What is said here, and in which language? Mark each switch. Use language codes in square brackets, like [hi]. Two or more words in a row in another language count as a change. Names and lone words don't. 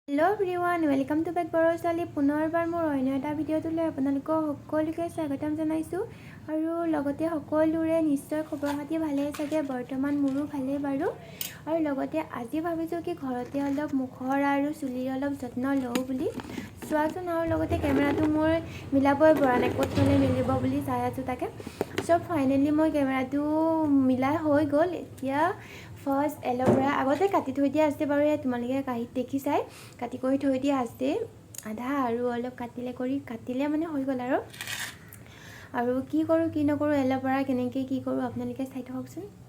[en] Hello everyone welcome to back [as] बरसाली পুনৰবাৰ মোৰ অন্য এটা ভিডিঅ'টোলৈ আপোনালোকক সকলোকে স্বাগতম জনাইছোঁ আৰু লগতে সকলোৰে নিশ্চয় খবৰ খাতি ভালে আছে বৰ্তমান মোৰো ভালে বাৰু আৰু লগতে আজি ভাবিছোঁ কি ঘৰতে অলপ মুখৰ আৰু চুলিৰ অলপ যত্ন লওঁ বুলি চোৱাচোন আৰু লগতে কেমেৰাটো মোৰ মিলাবই পৰা নাই ক'ত থলে মিলিব বুলি চাই আছোঁ তাকে [en] so finally [as] মই কেমেৰাটো মিলাই হৈ গ'ল এতিয়া [en] first aloe vera [as] আগতে কাটি থৈ দিয়া আছে বাৰু তোমালোকে কাহিত দেখি চাই কাটি কৰি থৈ দিয়া আছে আধা আৰু অলপ কাটিলে মানে হৈ গ'ল আৰু কি কৰোঁ কি নকৰোঁ এল'ভেৰা কেনেকৈ কি কৰোঁ আপোনালোকে চাই থাককচোন